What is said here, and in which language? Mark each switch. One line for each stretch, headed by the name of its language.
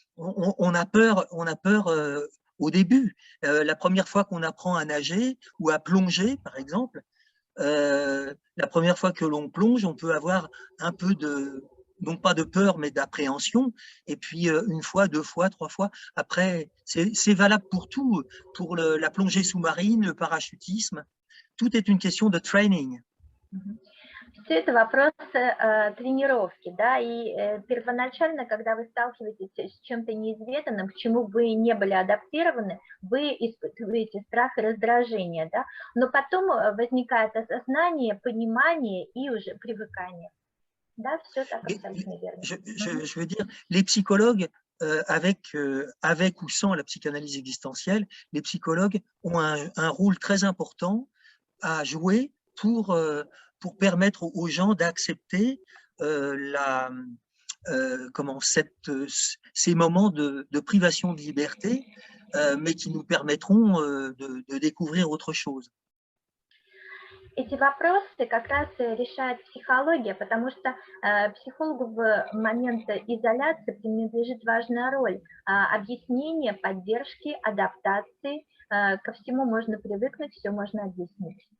French: on a peur au début. La première fois qu'on apprend à nager ou à plonger, par exemple, la première fois que l'on plonge, on peut avoir un peu non pas de peur, mais d'appréhension. Et puis, une fois, deux fois, trois fois, après, c'est valable pour tout, pour la plongée sous-marine, le parachutisme. Tout est une question de training.
Russian: Все это вопрос тренировки, да, и первоначально, когда вы сталкиваетесь с чем-то неизведанным, к чему вы не были адаптированы, вы испытываете страх и раздражение, да, но потом возникает осознание, понимание и уже привыкание. Да, все так абсолютно верно.
French: Je veux dire, les psychologues, avec ou sans la psychanalyse existentielle, les psychologues ont un rôle très important à jouer pour permettre aux gens d'accepter ces moments de privation de liberté, mais qui nous permettront de découvrir autre chose.
Russian: Эти вопросы как раз решает психология, потому что психологу в момент изоляции принадлежит важная роль объяснения, поддержки, адаптации. Ко всему можно привыкнуть, все можно объяснить.